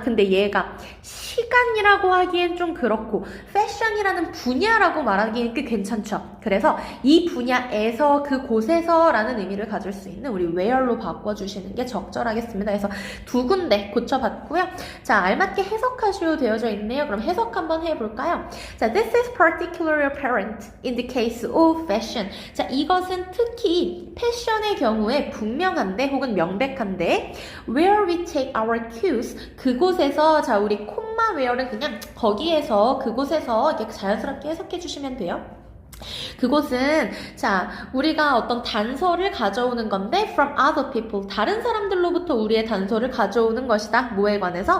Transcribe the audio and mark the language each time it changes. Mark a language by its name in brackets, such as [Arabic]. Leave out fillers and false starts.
[Korean] 근데 얘가 시간이라고 하기엔 좀 그렇고 fashion이라는 분야라고 말하기엔 꽤 괜찮죠. 그래서 이 분야에서, 그곳에서 라는 의미를 가질 수 있는 우리 where로 바꿔주시는 게 적절하겠습니다. 그래서 두 군데 네, 고쳐봤고요. 자, 알맞게 해석하시오 되어져 있네요. 그럼 해석 한번 해볼까요? [English] 자, this is particularly apparent in the case of fashion. [Korean] 자, 이것은 특히 패션의 경우에 분명한데 혹은 명백한데 [English] where we take our cues [Korean] 그곳에서 자, 우리 콤마 where는 그냥 거기에서 그곳에서 이렇게 자연스럽게 해석해 주시면 돼요. 그곳은 자 우리가 어떤 단서를 가져오는 건데 [English] from other people [Korean] 다른 사람들로부터 우리의 단서를 가져오는 것이다. 뭐에 관해서?